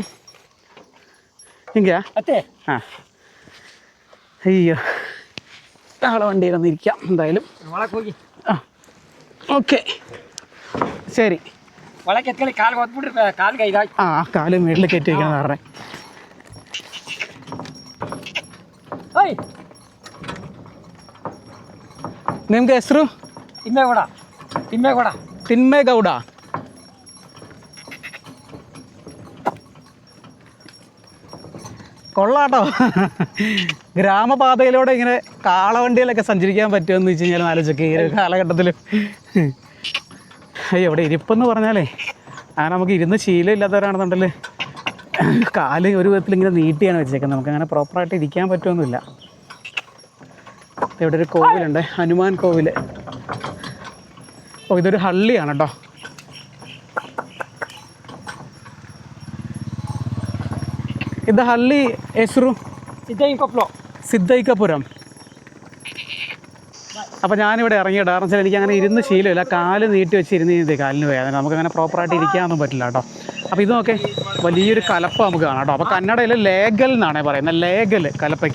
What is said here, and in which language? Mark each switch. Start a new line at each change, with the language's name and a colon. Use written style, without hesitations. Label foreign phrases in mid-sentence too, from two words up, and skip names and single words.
Malayalam: എങ്കിയാ ആ അയ്യോ, കാളവണ്ടിയിലൊന്ന് ഇരിക്കാം എന്തായാലും. ആ ഓക്കെ ശരി. ആ കാല് മേളിൽ കയറ്റി വയ്ക്കണം പറഞ്ഞേ.
Kannada: ನಿಮ್ಗೆ ಹೆಸರು? ತಿಮ್ಮೇಗೌಡ.
Malayalam: കൊള്ളാട്ടോ. ഗ്രാമപാതയിലൂടെ ഇങ്ങനെ കാളവണ്ടിയിലൊക്കെ സഞ്ചരിക്കാൻ പറ്റുമെന്ന് വെച്ച് കഴിഞ്ഞാൽ ആലോചിച്ചൊക്കെ ഈ ഒരു കാലഘട്ടത്തിൽ. അയ്യോ, ഇവിടെ ഇരിപ്പെന്ന് പറഞ്ഞാലേ അങ്ങനെ നമുക്ക് ഇരുന്ന് ശീലമില്ലാത്തവരാണെന്നുണ്ടെങ്കിൽ കാല് ഒരു വിധത്തിൽ ഇങ്ങനെ നീട്ടിയാണ് വെച്ചേക്കുന്നത്. നമുക്കങ്ങനെ പ്രോപ്പറായിട്ട് ഇരിക്കാൻ പറ്റുമൊന്നുമില്ല. ഇവിടെ ഒരു കോവിലുണ്ട്, ഹനുമാൻ കോവിൽ. ഓ, ഇതൊരു ഹള്ളിയാണ് കേട്ടോ. ഇത്
Kannada: ಹಳ್ಳಿ ಹೆಸರು
Malayalam: സിദ്ധൈക്കപുരം. അപ്പോൾ ഞാനിവിടെ ഇറങ്ങിയിട്ട് കാരണം വെച്ചാൽ എനിക്ക് അങ്ങനെ ഇരുന്ന് ശീലമില്ല. കാല് നീട്ടി വെച്ച് ഇരുന്ന് കാലിന് വേദന, നമുക്കങ്ങനെ പ്രോപ്പറായിട്ട് ഇരിക്കാനൊന്നും പറ്റില്ല കേട്ടോ. അപ്പോൾ ഇത് നോക്കെ വലിയൊരു കലപ്പ നമുക്ക് കാണാം കേട്ടോ. അപ്പോൾ കന്നഡയിൽ ലേഗൽ എന്നാണ് പറയുന്നത്, ലേഗൽ കലപ്പയ്ക്ക്.